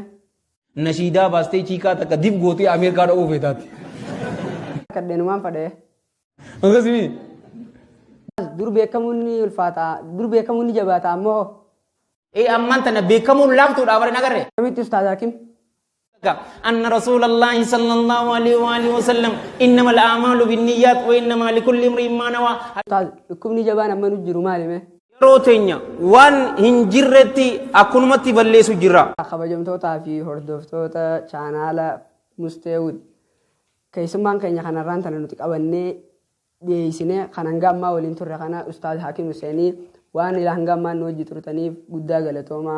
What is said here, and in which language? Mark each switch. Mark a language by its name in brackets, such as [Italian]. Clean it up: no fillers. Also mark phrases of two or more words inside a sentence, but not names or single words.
[Oromo] Nashiidaa baastee chiikaa takka dib gootee Ameerikaa dha'uu feetaati. Kadheenumaan fedhee. Akkasii. Dur beekamuun ni ulfaata, dur beekamuun ni jabaata ammoo. Ammaan tana beekamuun laaftuudha bare nagarre. Kamitti Ustaaz Hakim? [Arabic] أن رسول الله صلى الله عليه وآله وسلم إنما الأعمال بالنيات وإنما لكل امرئ ما نوى. [Oromo] Dhukkubni jabaan amma nu jiru maalime? Yeroo teenya waan hin jirretti akkanumatti balleessu jira. Kabajamtootaa fi hordoftoota chaanaala Musteewud keessummaan keenya kanarraan tana nuti qabannee dhiyeessine kan hanga ammaa waliin turre kana Ustaaz Hakim Huseenii waan ila hanga ammaa nu wajji turtaniif guddaa galatoomaa.